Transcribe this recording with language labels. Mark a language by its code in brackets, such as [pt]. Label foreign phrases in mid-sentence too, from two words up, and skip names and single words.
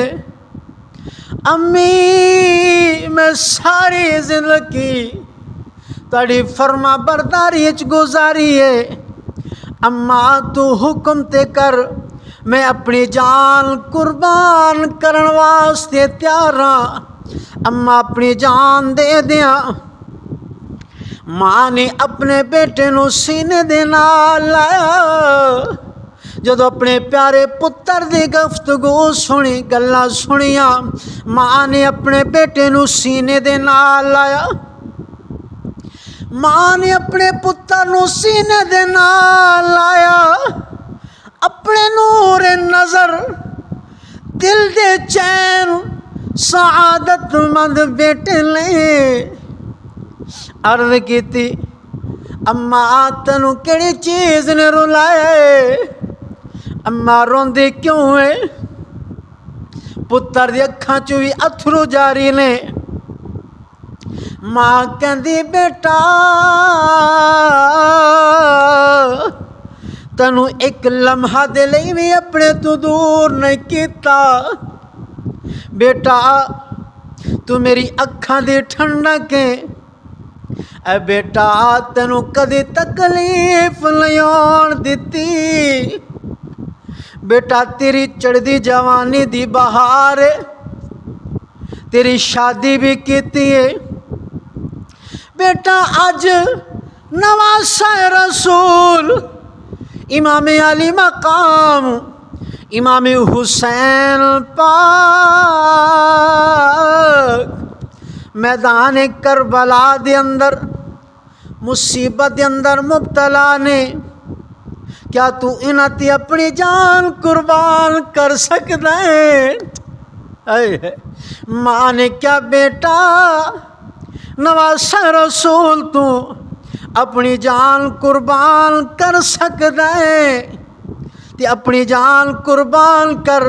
[pa] امی میں ساری زندگی تڑی فرما برداری وچ گزاری ہے. اماں تو حکم تے کر، میں اپنی جان قربان کرن واسطے تیار ہاں. اماں اپنی جان دے دیاں. ماں نے اپنے بیٹے نو سینے دے نال لایا. جدو اپنے پیارے پتر دی گفتگو سنی، گلاں سنیاں، ماں نے اپنے بیٹے نو سینے دے نال لایا. ماں نے اپنے پتر نو سینے دے نال لایا. اپنے نور نظر، دل دے چین، سعادت مند بیٹے نے عرض کیتی، اماں تنو کیڑی چیز نے رلائے؟ اماں روندی کیوں ہے؟ پتر دی اکھاں چوں بھی اتھرو جاری نے. ماں کہندی، بیٹا تنو ایک لمحہ دے لئی بھی اپنے تو دور نہیں کیتا. بیٹا تو میری اکھاں دی ٹھنڈک ہے. اے بیٹا تینو کدی تکلیف نہیں ہون دتی. بیٹا تیری چڑھدی جوانی دی بہار ہے، تیری شادی بھی کیتی ہے. بیٹا اج نواسہ رسول امام علی مقام امام حسین پاک میدان کربلا دے اندر مصیبت دے اندر مبتلا نے. کیا تو انہاں تے اپنی جان قربان کر سکدا ہے؟ ماں نے کیا، بیٹا نواسہ رسول تو اپنی جان قربان کر سکدا ہے تے اپنی جان قربان کر.